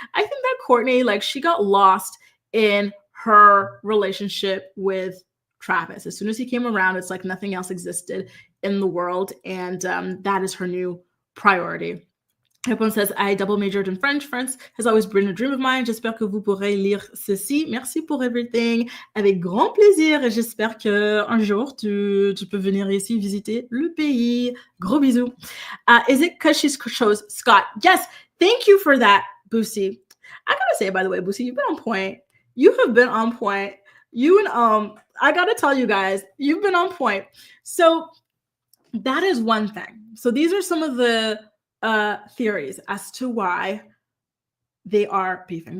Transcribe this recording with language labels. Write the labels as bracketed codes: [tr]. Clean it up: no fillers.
[en] I think that Kourtney, like, she got lost in her relationship with Travis. As soon as he came around, it's like nothing else existed in the world. And that is her new priority. Everyone says, I double majored in French. France has always been a dream of mine. [fr] J'espère que vous pourrez lire ceci. Merci pour [en] everything. [fr] Avec grand plaisir. Et j'espère qu'un jour, tu peux venir ici visiter le pays. Gros bisous. [en] Is it because she chose Scott? Yes. Thank you for that, Boosie. I gotta say, by the way, Boosie, you've been on point. You have been on point. You and I gotta tell you guys, you've been on point. So that is one thing. So these are some of the theories as to why they are beefing.